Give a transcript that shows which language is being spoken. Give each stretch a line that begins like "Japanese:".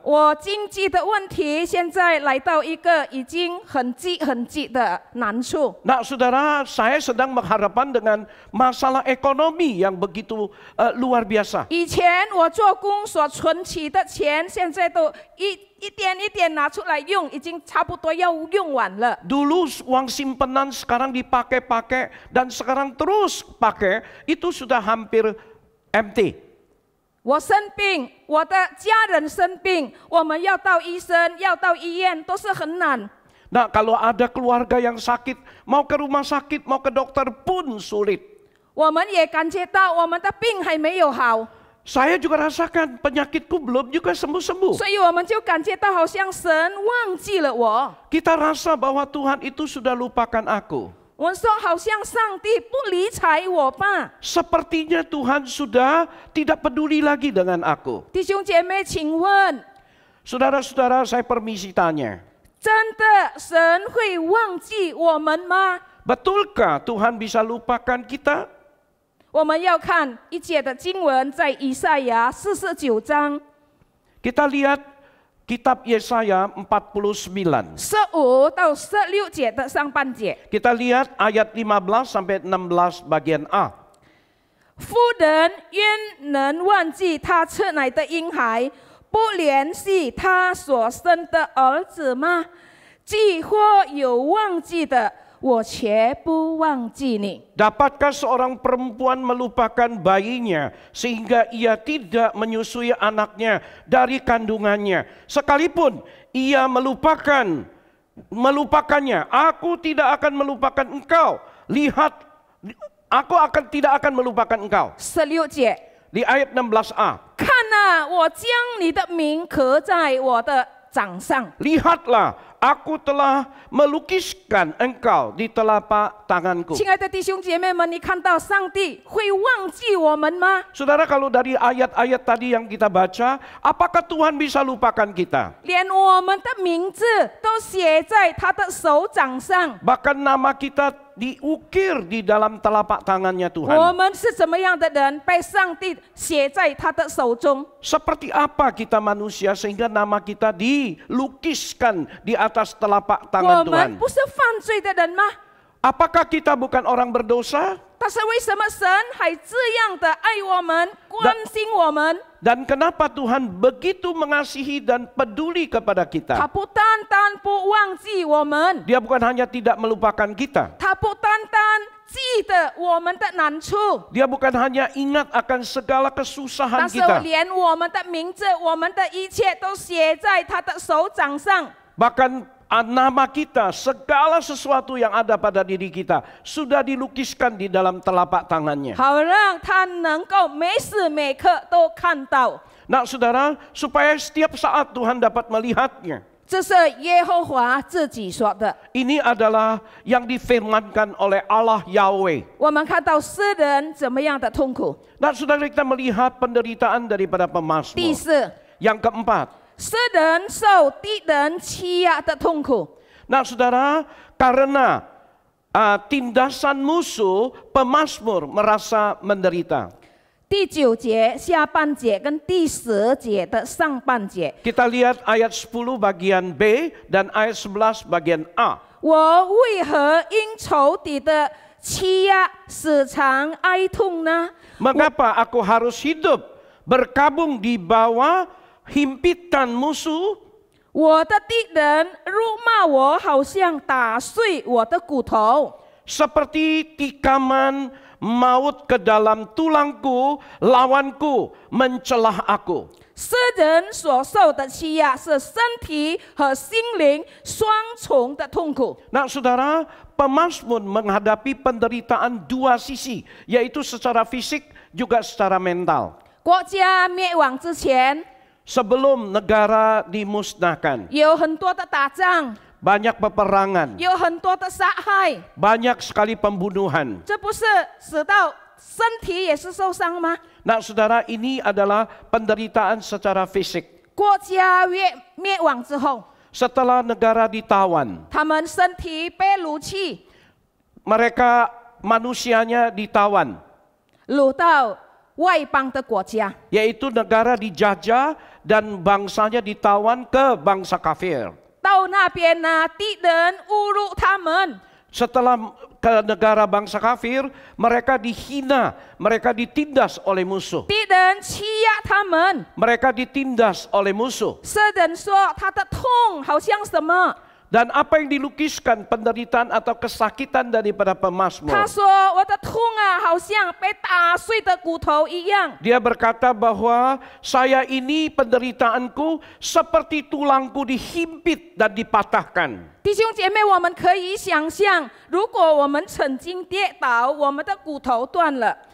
Chinese: 我经济的问题现在来到一个已经很急的难处。
Indonesian: Nah saudara, saya sedang berhadapan dengan masalah ekonomi yang begitu luar biasa.
Chinese: 以前我做工所存起的钱，现在都一点一点拿出来用，已经差不多要用完了。
Indonesian: Dulu uang simpenan sekarang dipakai-pakai dan sekarang terus pakai, itu sudah hampir
English: empty.
Chinese: 我生病，我的家人生病，我们要到医生，要到医院，都是很难。
Indonesian: Nah kalau ada keluarga yang sakit, mau ke rumah sakit, mau ke dokter pun sulit.
Chinese: 我们也感觉到我们的病还没有好，
Indonesian: Saya juga rasakan penyakitku belum juga sembuh-sembuh.
Chinese: 所以我们就感觉到好像神忘记了我。
Indonesian: Kita rasa bahwa Tuhan itu sudah lupakan aku.
Chinese: 我们说好像上帝不理睬我吧。
Indonesian: Sepertinya Tuhan sudah tidak peduli lagi dengan aku.
Chinese: 弟兄姐妹，请问，
Indonesian: Saudara-saudara, saya permisi tanya.
Chinese: 真的神会忘记我们吗？
Indonesian: Betulkah Tuhan bisa lupakan kita?
Chinese: 我们要看一节的经文，在以赛亚49章
Indonesian: Kita lihat kitab Yesaya 49.
Chinese: 15到16节的上半节。
Indonesian: Kita lihat ayat 15 sampai 16 bagian A.
Chinese: 夫人焉能忘记他侧奶的婴孩，不怜惜他所生的儿子吗？既或有忘记的，我却不忘记你。
Indonesian: Dapatkah seorang perempuan melupakan bayinya sehingga ia tidak menyusui anaknya dari kandungannya? Sekalipun ia melupakannya, aku tidak akan melupakan engkau. Lihat, aku tidak akan melupakan engkau.
Chinese: 16节，
Indonesian: Di ayat 16a.
Chinese: 看啊，我将你的名刻在我的掌上。
Indonesian: Lihatlah, aku telah melukiskan engkau di telapak tanganku.
Chinese: 亲爱的弟兄姐妹们，你看到上帝会忘记我们吗？
Indonesian: Saudara, kalau dari ayat-ayat tadi yang kita baca, apakah Tuhan bisa lupakan kita?
Chinese: 连我们的名字都写在他的手掌上。
Indonesian: Bahkan nama kita diukir di dalam telapak tangannya
Chinese: 我
Indonesian: Tuhan.
Chinese: 们是怎么样的人，被上帝写在他的手中？
Indonesian: Seperti apa kita manusia sehingga nama kita dilukiskan di atas telapak tangan
Chinese: 们
Indonesian: Tuhan?
Chinese: 不是犯罪的人吗？
Indonesian: Apakah kita bukan orang berdosa?
Chinese: 但是为什么神还这样的爱我们、关心我们？
Indonesian: Dan kenapa Tuhan begitu mengasihi dan peduli kepada kita?
Chinese: 不单单不忘记我们，
Indonesian: Dia bukan hanya tidak melupakan kita.
Chinese: 他不单单记得我们的难处，
Indonesian: Dia bukan hanya ingat akan segala kesusahan
Chinese: 但是
Indonesian: kita.
Chinese: 连我们的名字、我们的一切都写在他的手掌上。
Indonesian: Bahkan nama kita, segala sesuatu yang ada pada diri kita sudah dilukiskan di dalam telapak tangannya.
Chinese: 好让他能够每时每刻都看到。
Indonesian: Nah saudara, supaya setiap saat Tuhan dapat melihatnya.
Chinese: 这是耶和华自己说的。
Indonesian: Ini adalah yang difirmankan oleh Allah Yahweh.
Chinese: 我们看到诗人怎么样的痛苦。
Indonesian: Nah saudara, kita melihat penderitaan daripada
Chinese: 第
Indonesian: pemazmur.
Chinese: 四，
Indonesian: Yang keempat.
Chinese: 诗人受敌人欺压的痛苦。
Indonesian: Nah saudara, karena tindasan musuh, pemazmur merasa menderita.
Chinese: 第9节下半节跟第10节的上半节，
Indonesian: Kita lihat ayat 10 bagian B dan ayat 11 bagian A.
Chinese: 我为何因仇敌的欺压时常哀痛呢？
Indonesian: Mengapa aku harus hidup berkabung di bawah himpitan musuh?
Chinese: 我的敌人辱骂我，好像打碎我的骨头。
Indonesian: Seperti tikaman maut ke dalam tulangku, lawanku mencelah aku.
Chinese: 诗人所受的欺压是身体和心灵双重的痛苦。
Indonesian: Nah saudara, pemazmur menghadapi penderitaan dua sisi, yaitu secara fisik juga secara mental.
Chinese: 国家灭亡之前，
Indonesian: Sebelum negara dimusnahkan,
Chinese: 有很多的打仗，
Indonesian: banyak peperangan,
Chinese: 有很多的杀害，
Indonesian: banyak sekali pembunuhan.
Chinese: 这不是死到身体也是受伤吗？
Indonesian: Nah saudara, ini adalah penderitaan secara fisik.
Chinese: 国家灭亡之后，
Indonesian: Setelah negara ditawan,
Chinese: 他们身体被掳去，
Indonesian: mereka manusianya ditawan,
Chinese: 掳到外邦的国家。
Indonesian: yaitu negara dijajah dan bangsanya ditawan ke bangsa kafir.
Chinese: 到那边呢，敌人侮辱他们，
Indonesian: Setelah ke negara bangsa kafir, mereka dihina, mereka ditindas oleh musuh.
Chinese: 敌人欺压他们。
Indonesian: Mereka ditindas oleh musuh.
Chinese: 诗人说他的痛好像什么？
Indonesian: Dan apa yang dilukiskan penderitaan atau kesakitan daripada pemazmur?
Chinese: 他说我的痛啊，好像被打碎的骨头一样。
Indonesian: Dia berkata bahwa saya ini penderitaanku seperti tulangku dihimpit dan dipatahkan.
Chinese: 弟兄姐妹，我们可以想象，如果我们曾经跌倒，我们的骨头断了。